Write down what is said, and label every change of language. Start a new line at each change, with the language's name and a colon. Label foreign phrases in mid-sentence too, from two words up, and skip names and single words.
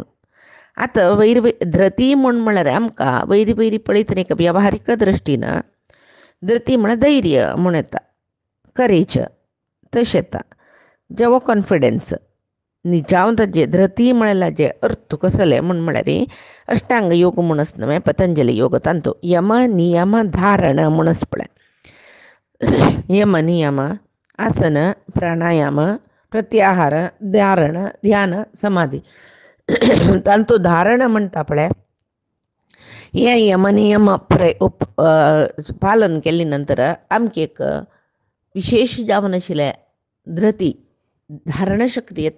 Konkani: आतां धृती म्हूण म्हळ्यार आमकां वैरी पळयतना एक वेवहारीक दृश्टीन धृती म्हळ्यार धैर्य म्हूण येता, करेज तशें येता, जेवो कॉन्फिडन्स जावं ताजे धृती म्हळ्यार जे अर्थ कसले म्हूण म्हळ्यार अष्टांग योग म्हूण आसा न्हय पतंजली योग तांतू यम नियम धारण म्हूण आसा पळय. यम नियम आसन प्राणायाम प्रत्याहार धारण ध्यान समाधी तांतू धारण म्हणटा पळय हे यमनियम पालन केले नंतर आमकां एक विशेष जावन आशिल्लें धृती धारण शक्ती येता.